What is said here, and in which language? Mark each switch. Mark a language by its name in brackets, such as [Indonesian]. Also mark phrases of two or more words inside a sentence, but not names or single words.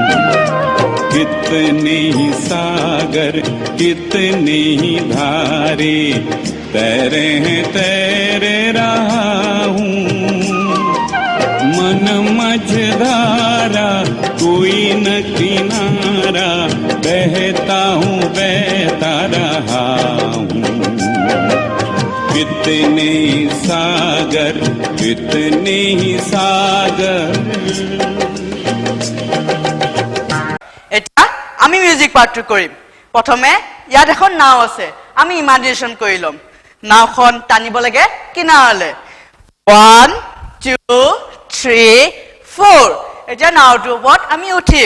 [Hindi] कितने ही सागर कितने ही धारे तैरे हैं तैरे रहा हूँ मन मझधारा कोई न किनारा बहता हूँ बहता रहा हूँ कितने ही सागर कितने ही सागर [Assamese] এটা আমি মিউজিক পাৰ্টটো কৰিম প্ৰথমে ইয়াত এখন নাও আছে আমি ইমাজিনেশ্যন কৰি লম নাওখন টানিব লাগে কিনাৰলে 1 2 3 4 এটা নাওটোৰ ওপৰত আমি উঠিম